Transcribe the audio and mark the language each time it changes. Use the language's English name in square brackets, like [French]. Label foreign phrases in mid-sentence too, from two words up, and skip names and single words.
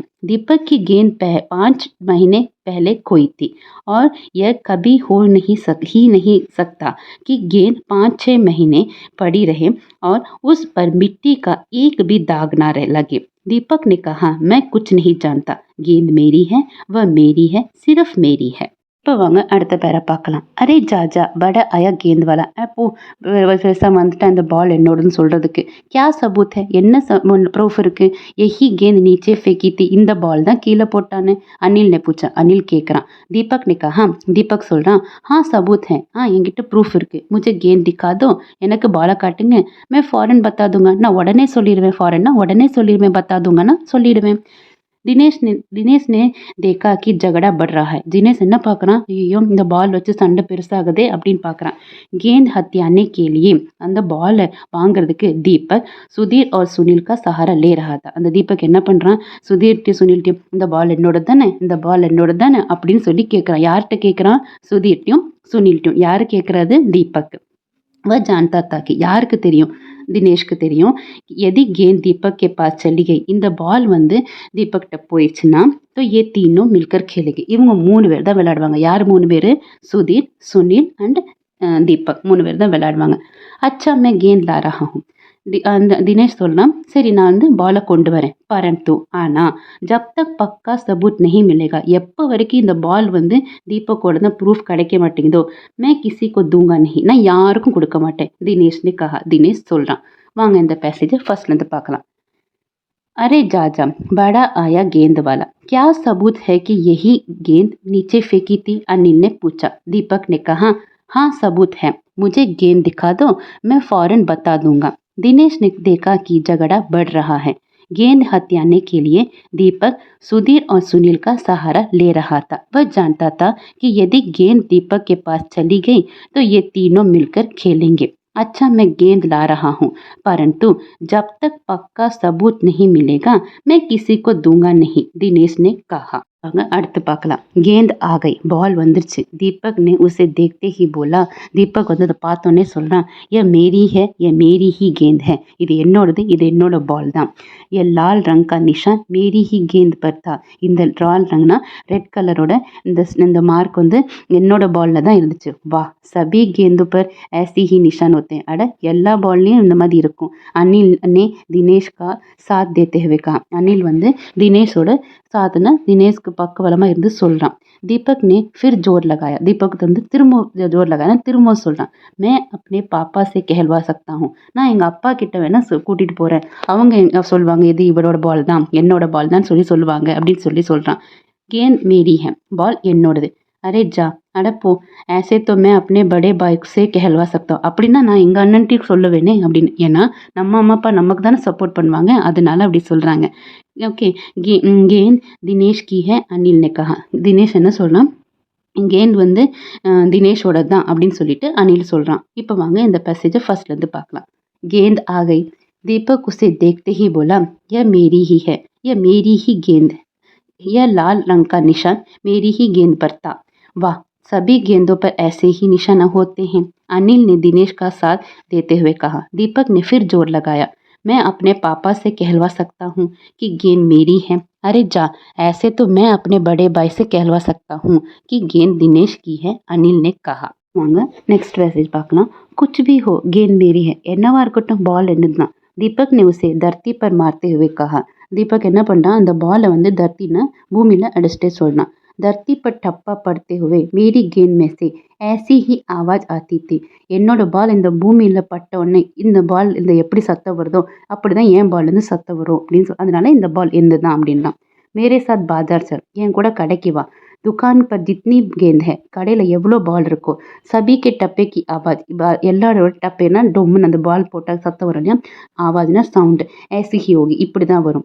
[Hindi] दीपक की गेंद 5 महीने पहले खोई थी और यह कभी ही नहीं सकता कि गेंद 5-6 महीने पड़ी रहे और उस पर मिट्टी का एक भी दाग ना लगे। दीपक ने कहा, मैं कुछ नहीं जानता, गेंद मेरी है, वह मेरी है, सिर्फ मेरी है। [Tamil] இப்போ வாங்க அடுத்த பேரை பார்க்கலாம். [Hindi] अरे जा जा बड़ा आया गेंद वाला [Tamil] அப்போ பெருசாக வந்துட்டு அந்த பால் என்னோடன்னு சொல்கிறதுக்கு [Hindi] क्या सबूत है, [Tamil] என்ன ப்ரூஃப் இருக்குது? [Hindi] यही गेंद नीचे फेंकी थी, [Tamil] இந்த பால் தான் கீழே போட்டான்னு அனில் [Hindi] ने पूछा. [Tamil] அனில் கேட்குறான். [Hindi] தீபக் ने कहा, [Tamil] தீபக் சொல்கிறான், [Hindi] हाँ सबूत है, हाँ [Tamil] என்கிட்ட ப்ரூஃப் இருக்குது, [Hindi] मुझे गेंद दिखा दो, [Tamil] எனக்கு பாலை காட்டுங்க, [Hindi] मैं फ़ौरन बता दूंगा, [Tamil] நான் உடனே சொல்லிடுவேன், फ़ौरन உடனே சொல்லிடுவேன், [Hindi] बता दूंगा சொல்லிடுவேன். दिनेश ने देखा कि झगड़ा बढ़ रहा है. [Tamil] தினேஷ் என்ன பார்க்குறான், ஐயோ இந்த பால் வச்சு சண்டை பெருசாகுதே அப்படின்னு பார்க்குறான். [Hindi] गेंद हथियाने के लिए [Tamil] அந்த பாலை வாங்குறதுக்கு தீபக் சுதீர் [Hindi] और सुनील का सहारा ले रहा था. [Tamil] அந்த தீபக் என்ன பண்ணுறான், சுதீர்ட்டையும் சுனில்ட்டையும் இந்த பால் என்னோட தானே, இந்த பால் என்னோட தானே அப்படின்னு சொல்லி கேட்குறான். யார்கிட்ட கேட்குறான்? சுதீர்ட்டையும் சுனில்ட்டையும். யார் கேட்குறது? தீபக். [Hindi] वह जानता था कि [Tamil] யாருக்கு தெரியும், தினேஷ்க்கு தெரியும், [Hindi] यदि गेंद दीपक के पास चली गई, [Tamil] இந்த பால் வந்து தீபக்கிட்ட போயிடுச்சுன்னா [Hindi] तो ये तीनों मिलकर खेलेंगे. [Tamil] இவங்க 3 பேர் தான் விளையாடுவாங்க. யார் 3 பேர்? சுதீர், சுனில் அண்ட் தீபக் 3 பேர் தான் விளையாடுவாங்க. [Hindi] अच्छा मैं गेंद ला रहा हूँ. [Tamil] அந்த தினேஷ் சொல்லலாம், சரி நான் வந்து பாலை கொண்டு வரேன், பரந்து ஆனால் [Hindi] जब तक पक्का सबूत नहीं मिलेगा, [Tamil] எப்போ வரைக்கும் இந்த பால் வந்து தீபக்கோட தான் ப்ரூஃப் கிடைக்க மாட்டேங்குதோ, [Hindi] मैं किसी को दूंगा नहीं, [Tamil] நான் யாருக்கும் கொடுக்க மாட்டேன், [Hindi] दिनेश ने कहा. [Tamil] தினேஷ் சொல்கிறான். வாங்க இந்த பேசேஜை ஃபர்ஸ்ட்லேருந்து பார்க்கலாம். [Hindi] अरे जाजा बड़ा आया गेंद वाला, क्या सबूत है कि यही गेंद नीचे फेंकी थी? अनिल ने पूछा. दीपक ने कहा, हाँ सबूत है, मुझे गेंद दिखा दो, मैं फौरन बता दूंगा. दिनेश ने देखा कि झगड़ा बढ़ रहा है. गेंद हथियाने के लिए दीपक सुधीर और सुनील का सहारा ले रहा था. वह जानता था कि यदि गेंद दीपक के पास चली गई तो ये तीनों मिलकर खेलेंगे. अच्छा मैं गेंद ला रहा हूँ, परंतु जब तक पक्का सबूत नहीं मिलेगा मैं किसी को दूंगा नहीं, दिनेश ने कहा. [Tamil] அடுத்து பார்க்கலாம். [Hindi] गेंद आ गई, [Tamil] பால் வந்துருச்சு. [Hindi] दीपक ने उसे देखते ही बोला. [Tamil] தீபக் வந்து அதை பார்த்தோன்னே சொல்கிறான், [Hindi] ये मेरी है, ये मेरी ही गेंद है, [Tamil] இது என்னோடது, இது என்னோட பால் தான். [Hindi] ये लाल रंग का निशान मेरी ही गेंद पर था. [Tamil] இந்த [Hindi] लाल रंग [Tamil] ரெட் கலரோட இந்த மார்க் வந்து என்னோட பாலில் தான் இருந்துச்சு. [Hindi] वाह सभी गेंदों पर ऐसी ही निशान होते हैं. [Tamil] அட எல்லா பால்லையும் இந்த மாதிரி இருக்கும். [Hindi] அனில் ने दिनेश का साथ देते हुए कहा. [Tamil] அனில் வந்து தினேஷோட சாத்துனா தினேஷ்க்கு பக்கபலமாக இருந்து சொல்கிறான். [Hindi] दीपक ने फिर जोर लगाया. दीपक [Tamil] வந்து திரும்ப [Hindi] ஜோர் लगाया, [Tamil] திரும்ப சொல்கிறான். [Hindi] मैं अपने पापा से कहलवा सकता हूँ, [Tamil] நான் எங்கள் அப்பா கிட்ட வேணா கூட்டிகிட்டு போகிறேன், அவங்க சொல்லுவாங்க இது இவரோட பால் தான், என்னோட பால் தான் சொல்லுவாங்க அப்படின்னு சொல்கிறான். [Hindi] गेंद मेरी है, [Tamil] பால் என்னோடது. [Hindi] अरे जा [Tamil] அடப்போ, [Hindi] ऐसे तो मैं अपने बड़े भाई से कहलवा सकता हूँ, [Tamil] அப்படின்னா நான் எங்கள் அண்ணன்ட்டையும் சொல்லுவேனே அப்படின்னு. ஏன்னா நம்ம அம்மா அப்பா நமக்கு தானே சப்போர்ட் பண்ணுவாங்க, அதனால அப்படி சொல்கிறாங்க. ஓகே. [Hindi] गेंद दिनेश की है, अनिल ने कहा. [Tamil] தினேஷ் என்ன சொல்கிறான், गेंद வந்து தினேஷோட தான் அப்படின்னு சொல்லிட்டு அனில் சொல்கிறான். இப்போ வாங்க இந்த பேசேஜை ஃபர்ஸ்ட்லேருந்து பார்க்கலாம். [Hindi] गेंद आ गई. दीपक उसे देखते ही बोला, यह मेरी ही है, यह मेरी ही गेंद है, यह लाल रंग का निशान मेरी ही गेंद पर था. वाह सभी गेंदों पर ऐसे ही निशान होते हैं, अनिल ने दिनेश का साथ देते हुए कहा. दीपक ने फिर जोर लगाया. मैं अपने पापा से कहलवा सकता हूँ कि गेंद मेरी है. अरे जा, ऐसे तो मैं अपने बड़े भाई से कहलवा सकता हूँ कि गेंद दिनेश की है, अनिल ने कहा. [Tamil] வாங்க நெக்ஸ்ட் மெசேஜ் பார்க்கலாம். [Hindi] कुछ भी हो गेंद मेरी है, [Tamil] என்னவா இருக்கட்டும் பால் என்னது தான். [Hindi] दीपक ने उसे धरती पर मारते हुए कहा. [Tamil] दीपक என்ன பண்ணுறான், அந்த பாலை வந்து தர்த்தின்னு பூமியில் அடிச்சுட்டே சொல்கிறான். [Hindi] धरती पर ठप्पा पड़ते हुए मेरी गेंद में से ऐसी ही आवाज़ आती थी. [Tamil] என்னோட பால் இந்த பூமியில் பட்ட உடனே இந்த பால் இந்த எப்படி சத்தம் வருதோ அப்படி தான் என் பால்லேருந்து சத்தம் வரும் அப்படின்னு அதனால இந்த பால் எந்த தான் அப்படின்லாம். [Hindi] मेरे साथ बाजार चल, [Tamil] என் கூட கடைக்கு வா. [Hindi] दुकान पर जितनी गेंद है, [Tamil] கடையில் எவ்வளோ பால் இருக்கோ, [Hindi] सभी के टप्पे की आवाज़, [Tamil] எல்லாரோட டப்பேனா டொம்முன்னு அந்த பால் போட்டால் சத்தம் வரும் இல்லையா, ஆவாஜ்னா சவுண்டு, [Hindi] ऐसी ही होगी [Tamil] இப்படி தான் வரும்.